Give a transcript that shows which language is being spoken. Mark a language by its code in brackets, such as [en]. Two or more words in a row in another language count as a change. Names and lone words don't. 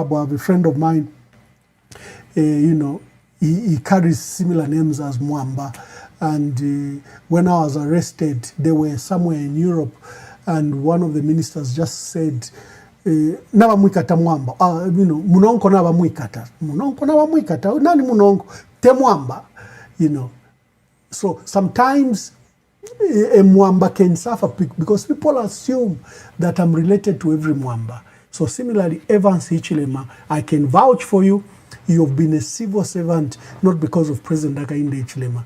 [en] I have a friend of mine, you know, he carries similar names as Mwamba. And when I was arrested, they were somewhere in Europe, and one of the ministers just said, [bem] "Naba mwikata Mwamba." [en] You know, [bem] munonko naba mwikata. Munonko naba mwikata. Nani munonko? Te Mwamba. [en] You know. So sometimes a Mwamba can suffer because people assume that I'm related to every Mwamba. So similarly, Evans Hichilema, I can vouch for you. You've been a civil servant, not because of President Hakainde Hichilema.